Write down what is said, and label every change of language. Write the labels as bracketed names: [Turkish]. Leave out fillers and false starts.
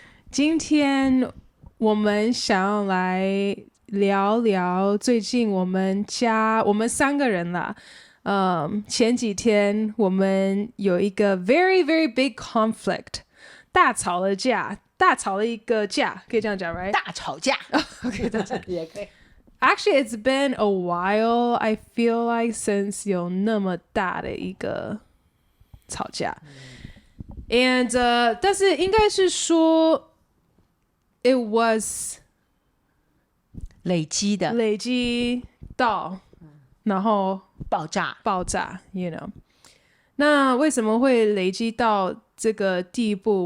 [Chinese] 今天我们想要来聊聊最近我们三个人啦。前几天我们有一个 [English] very very big conflict， [Chinese] 大吵了一个架，可以这样讲 [English] right？ [Chinese] 大吵架 [English] OK， [Chinese] 也可以。 [English] Actually, it's been a while, I feel like, since [Chinese] 有那么大的一个吵架。 And, 但是应该是说 [English] it was [Chinese] 累积到然后爆炸 [English] you know。 [Chinese] 那为什么会累积到这个地步？